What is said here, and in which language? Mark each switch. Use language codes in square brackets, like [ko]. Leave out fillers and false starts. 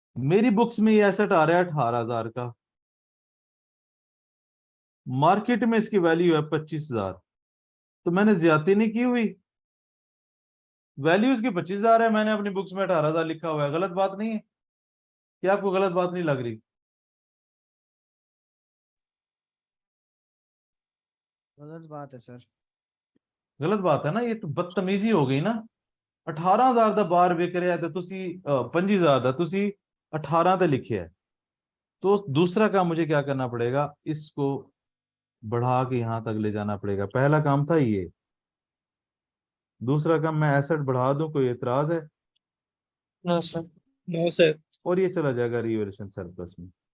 [hi] मेरी बुक्स में ये एसेट आ रहा है 18,000 का, मार्केट में इसकी वैल्यू है 25,000, तो मैंने ज्यादती नहीं की हुई, वैल्यू इसकी 25,000 है, मैंने अपनी बुक्स में 18,000 लिखा हुआ है, गलत बात नहीं है? क्या आपको गलत बात नहीं लग रही? गलत बात है सर। गलत बात है ना, ये तो बदतमीजी हो गई ना। [pa] 18,000 ਦਾ ਬਾਰ ਵਿਕ ਰਿਹਾ ਤੇ ਤੁਸੀਂ 25,000 ਦਾ ਤੁਸੀਂ 18 ਤੇ ਲਿਖਿਆ है। [hi] तो दूसरा काम मुझे क्या करना पड़ेगा, इसको बढ़ा के यहां तक ले जाना पड़ेगा। पहला काम था ये, दूसरा काम मैं एसेट बढ़ा दूं, कोई एतराज है? [en] No sir. No sir. [hi] और ये चला जाएगा रिवैल्यूएशन सरप्लस में।